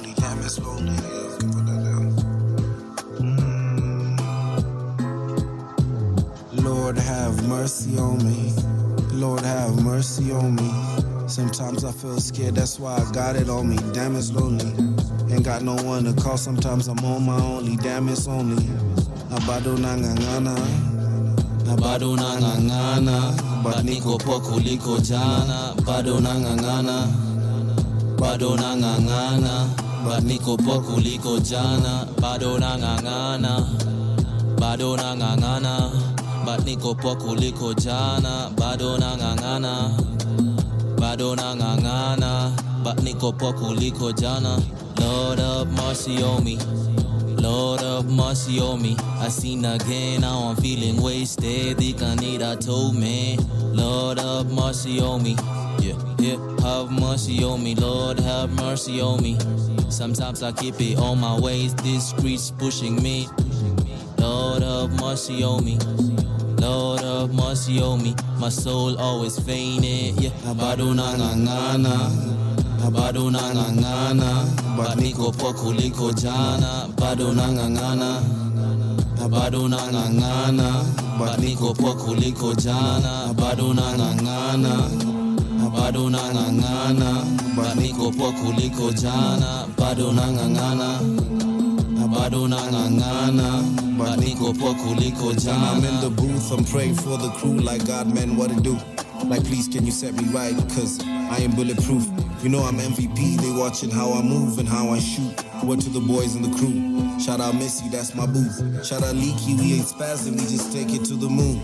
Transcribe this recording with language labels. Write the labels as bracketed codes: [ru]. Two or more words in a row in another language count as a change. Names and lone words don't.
[en] Damn, it's lonely. Yeah, can put that down. Lord have mercy on me. Lord have mercy on me. Sometimes I feel scared, that's why I got it on me. Damn, it's lonely. Ain't got no one to call, sometimes I'm on my own. Damn, it's only. [sw] Nabado nangangana. Nabado nangangana. But niko po kuliko jana. Bado nangangana. Bado nangangana. But niko po kuliko jana. Bado nangangana. Bado nangangana. But niko po kuliko jana. Bado nangangana. Bado nangangana. But niko po kuliko jana. [en] Lord of mercy on me. Lord of mercy on me. I seen again, now I'm feeling wasted. The Canada told me. Lord of mercy on me. Yeah, have mercy on me. Lord have mercy on me. Sometimes I keep it on my waist. This street's pushing me. Lord of mercy on me. Lord of mercy on me. My soul always fainted. Yeah, [sw] Nabado nangangana. Nabado nangangana. But niko po kuliko jana. Bado nangangana. Nabado nangangana. But niko po kuliko jana. Bado nangangana. Nabado nangangana. But niko po kuliko jana. Bado nangangana. Nabado nangangana. But niko po kuliko jana. [en] When I'm in the booth, I'm praying for the crew like God, man, what it do? Like, please, can you set me right? Cause I am bulletproof. You know I'm MVP, they watching how I move and how I shoot. Word to the boys in the crew. Shout out Missy, that's my booth. Shout out Leaky, we ain't spazzing, we just take it to the moon.